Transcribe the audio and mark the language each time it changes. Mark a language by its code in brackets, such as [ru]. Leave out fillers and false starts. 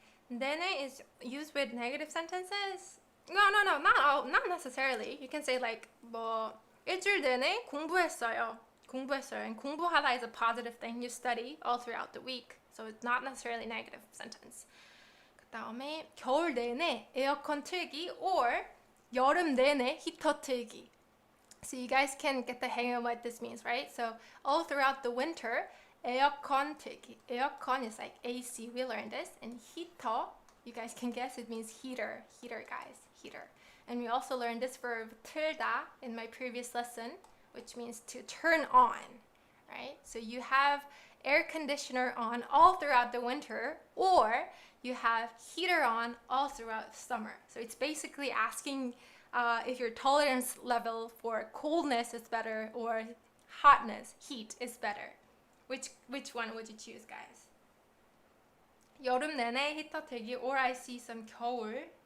[en] 내내 is used with negative sentences. No, not necessarily. You can say like [ko] 뭐 일주일 내내 공부했어요. [en] And 공부하다 is a positive thing. You study all throughout the week, so it's not necessarily a negative sentence. [ko] 그다음에 겨울 내내 에어컨 틀기 or 여름 내내 히터 틀기. [en] So you guys can get the hang of what this means, right? So all throughout the winter, [ko] 에어컨 틀기. [en] 에어컨 is like AC. We learned this. And 히터, you guys can guess it means heater. Heater, guys. Heater. And we also learned this verb 틀다 in my previous lesson, which means to turn on, right? So you have air conditioner on all throughout the winter, or you have heater on all throughout summer. So it's basically asking if your tolerance level for coldness is better or hotness, heat is better. Which one would you choose, guys? [ko] 여름 내내 히터 틀기, [en] or I see some 겨울.